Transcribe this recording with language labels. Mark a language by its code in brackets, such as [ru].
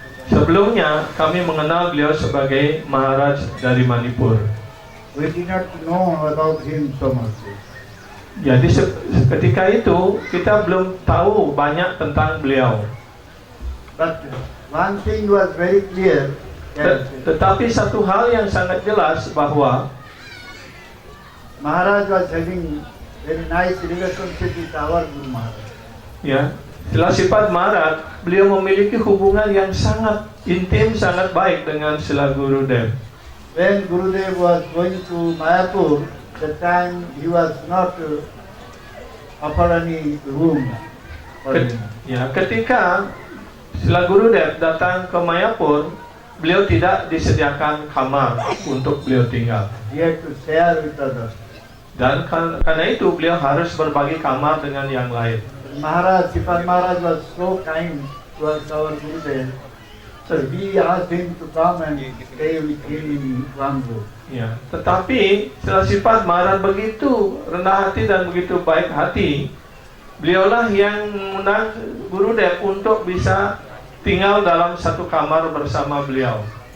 [id] Sebelumnya kami mengenal beliau sebagai Maharaj dari Manipur. [en] we did not know about him so much. [id] Jadi ketika itu kita belum tahu banyak tentang beliau. [en] But one thing was very clear, that [id] Tetapi satu hal yang sangat jelas bahwa [en] Maharaj was having very nice relationship with our Guru Maharaj. [id] ya, Sila Sripad Maharaj beliau memiliki hubungan yang sangat intim, sangat baik dengan Sila Gurudev. [en] When Gurudev was going to Mayapur, that time he was not offered any room for him. [id] Ketika Sila Gurudev datang ke Mayapur, beliau tidak disediakan kamar untuk beliau tinggal. [en] He had to share with others. [id] Dan karena itu beliau harus berbagi kamar dengan yang lain. [en] Maharaj, Sripad Maharaj was so kind towards our Gurudev, so he asked him to come and stay with him in one room. [id] Ya, tetapi Sila Sripad Maharaj begitu rendah hati dan begitu baik hati. Beliaulah yang mengundang Gurudev untuk bisa tinggal dalam satu kamar bersama beliau.